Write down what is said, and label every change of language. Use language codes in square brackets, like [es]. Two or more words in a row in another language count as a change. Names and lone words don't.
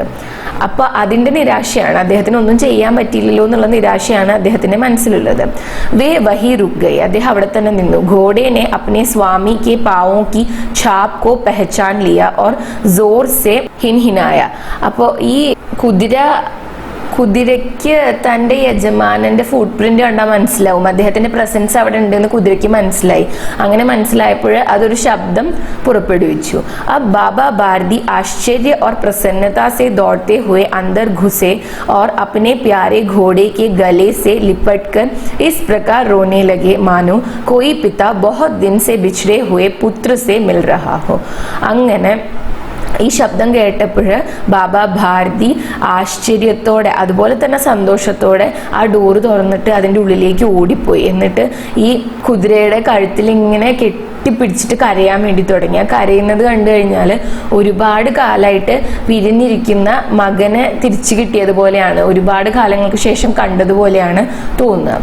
[ml] അപ്പൊ അതിന്റെ നിരാശയാണ്, അദ്ദേഹത്തിന് ഒന്നും ചെയ്യാൻ പറ്റിയില്ലല്ലോ എന്നുള്ള നിരാശയാണ് അദ്ദേഹത്തിന്റെ മനസ്സിലുള്ളത്. [hi] वे वहीं रुक गए. [ml] അദ്ദേഹം അവിടെ തന്നെ നിന്നു. [hi] ഘോഡെ ने अपने स्वामी के पांवों की छाप को पहचान लिया और जोर से हिनहिनाया. [ml] അപ്പോ ഈ കുതിരയ്ക്ക് തൻ്റെ യജമാനന്റെ ഫുട് പ്രിന്റ് കണ്ടാൽ മനസ്സിലാവും, അദ്ദേഹത്തിന്റെ പ്രസൻസ് അവിടെ ഉണ്ടെന്ന് കുതിരയ്ക്ക് മനസ്സിലായി. അങ്ങനെ മനസ്സിലായപ്പോൾ അതൊരു ശബ്ദം പുറപ്പെടുവിച്ചു. [hi] अब बाबा भारती आश्चर्य और प्रसन्नता से दौड़ते हुए अंदर घुसे और अपने प्यारे घोड़े के गले से लिपटकर इस प्रकार रोने लगे मानो कोई पिता बहुत दिन से बिछड़े हुए पुत्र से मिल रहा हो. [ml] അങ്ങനെ ഈ ശബ്ദം കേട്ടപ്പോൾ ബാബ ഭാരതി ആശ്ചര്യത്തോടെ അതുപോലെ തന്നെ സന്തോഷത്തോടെ ആ ഡോറ് തുറന്നിട്ട് അതിൻ്റെ ഉള്ളിലേക്ക് ഓടിപ്പോയി. എന്നിട്ട് ഈ കുതിരയുടെ കഴുത്തിൽ ഇങ്ങനെ കെട്ടിപ്പിടിച്ചിട്ട് കരയാൻ വേണ്ടി തുടങ്ങി. ആ കരയുന്നത് കണ്ടു കഴിഞ്ഞാൽ ഒരുപാട് കാലമായിട്ട് പിരിഞ്ഞിരിക്കുന്ന മകനെ തിരിച്ചു കിട്ടിയതുപോലെയാണ്, ഒരുപാട് കാലങ്ങൾക്ക് ശേഷം കണ്ടതുപോലെയാണ് തോന്നുക.